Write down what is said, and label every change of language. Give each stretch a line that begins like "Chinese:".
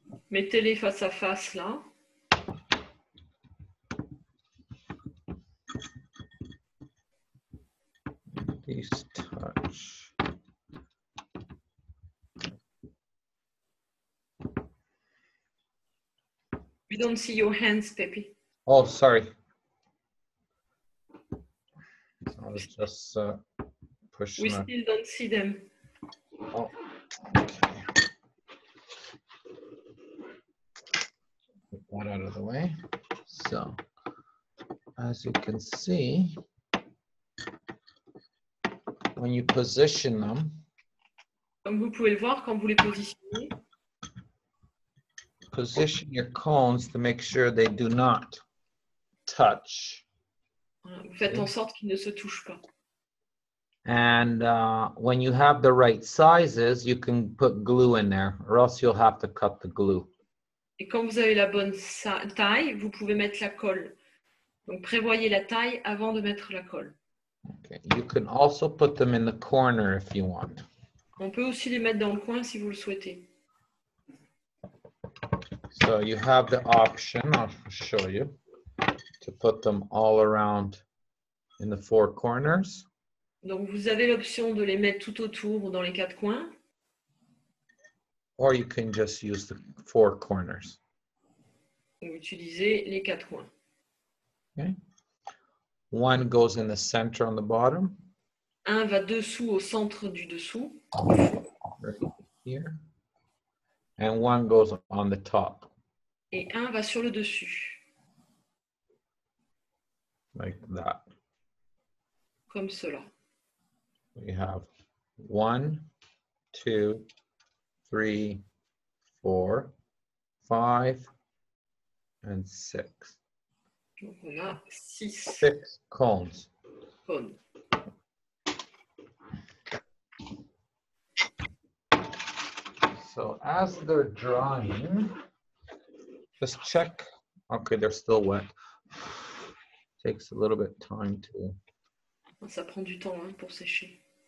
French: Mettez-les face à face là.
English: These touch. We don't see your hands, Pepe. Oh, sorry. I was just pushing. We still don't see them. Oh, okay. Put that out of the way. So, as you can see, when you position them,
French: Comme vous pouvez le voir, quand vous les positionnez,
English: position your cones to make sure they do not touch.
French: voilà, vous faites en sorte qu'ils ne se touchent pas.
English: And when you have the right sizes, you can put glue in there, or else you'll have to cut the glue.
French: Et quand vous avez la bonne taille, vous pouvez mettre la colle. Donc prévoyez la taille avant de mettre la colle.
English: Okay. You can also put them in the corner if you want.
French: On peut aussi les mettre dans le coin si vous le souhaitez.
English: So you have the option, I'll show you, to put them all around in the four corners.
French: Donc vous avez l'option de les mettre tout autour ou dans les quatre coins.
English: Or you can just use the four corners.
French: Ou utiliser les quatre coins.
English: Okay. One goes in the center on the bottom.
French: Un va dessous au centre du dessous.
English: Right here. And one goes on the top.
French: Et un va sur le dessus.
English: Like that.
French: Comme cela.
English: We have 1, 2, 3, 4, 5, and 6.
French: Donc on a 6
English: 6 cones.
French: cônes.
English: So as they're drying, just check. Okay, they're still wet. Takes a little bit time to.
French: Ça prend du temps hein, pour sécher.